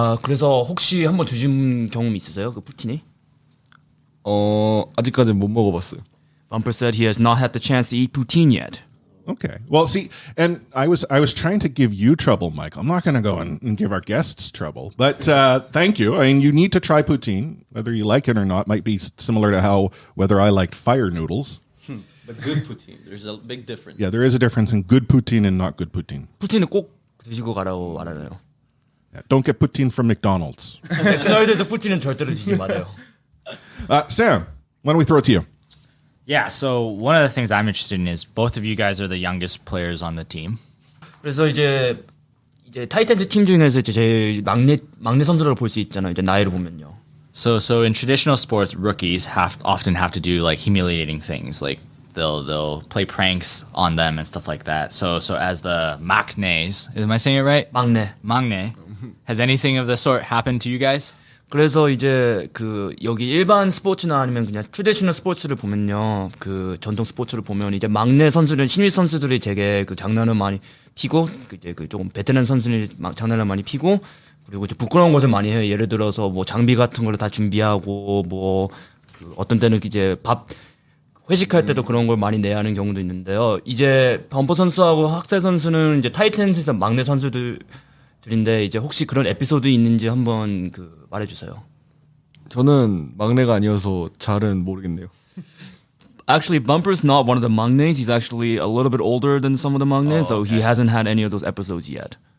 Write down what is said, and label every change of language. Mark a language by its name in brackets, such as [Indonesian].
[Korean] 그래서 혹시 한번 드신 경험 있으세요? 그 푸틴이? 아직까지는 못 먹어봤어요. [English] Bumper said he has not had the chance to eat poutine yet. Okay. Well, see, and I was trying to give you trouble, Mike. I'm not going to go and give our guests trouble, but thank you. I mean, you need to try poutine, whether you like it or not. Might be similar to whether I liked fire noodles. But good poutine. There's a big difference. Yeah, there is a difference in good poutine and not good poutine. [Korean] 푸틴은 꼭 드시고 가라고 말하네요. [English] Yeah, don't get poutine from McDonald's. [Korean] 맥도날드에서 푸틴은 절대로 드시지 말아요. [English] Sam, why don't we throw it to you? Yeah, so one of the things I'm interested in is both of you guys are the youngest players on the team. [Korean] 그래서 이제 타이탄즈 팀 중에서 이제 제일 막내 선수를 볼 수 있잖아요. 이제 나이를 보면요. [English] So in traditional sports, rookies often have to do like humiliating things, like they'll play pranks on them and stuff like that. So as the maknaes, am I saying it right? [Korean] 막내. [English] Has anything of the sort happened to you guys? [Korean] 그래서 이제 그 여기 일반 스포츠나 아니면 그냥 트레디셔널 스포츠를 보면요, 그 전통 스포츠를 보면 이제 막내 선수들, 신입 선수들이 되게 그 장난을 많이 피고, 이제 그 조금 베테랑 선수들이 장난을 많이 피고, 그리고 이제 부끄러운 것을 많이 해요. 예를 들어서 뭐 장비 같은 걸 다 준비하고, 뭐 그 어떤 때는 이제 회식할 때도 그런 걸 많이 내야 하는 경우도 있는데요. 이제 범퍼 선수하고 학살 선수는 이제 타이탄스에서 막내 선수들인데 이제 혹시 그런 에피소드 있는지 한번 그 말해주세요. 저는 막내가 아니어서 잘은 모르겠네요. [English] Actually, Bumper's not one of the 막내s. He's actually a little bit older than some of the 막내s, so he hasn't had any of those episodes yet.